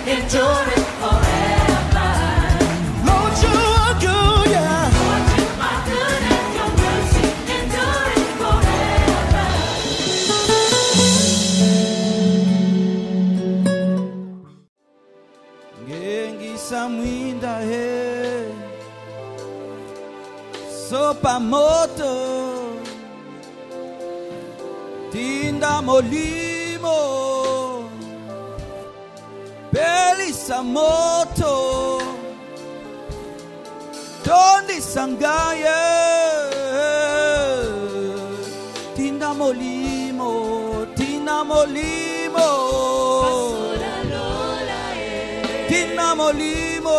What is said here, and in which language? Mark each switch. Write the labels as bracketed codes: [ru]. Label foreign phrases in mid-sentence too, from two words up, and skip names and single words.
[en] endure it forever. Lord, you are good, yeah. Lord, you are good and your mercy endure it forever. [ln] Ngengisa mwinda he sopa moto tinda molimo pelisa moto tondi sangaye tinda molimo tinda molimo tinda molimo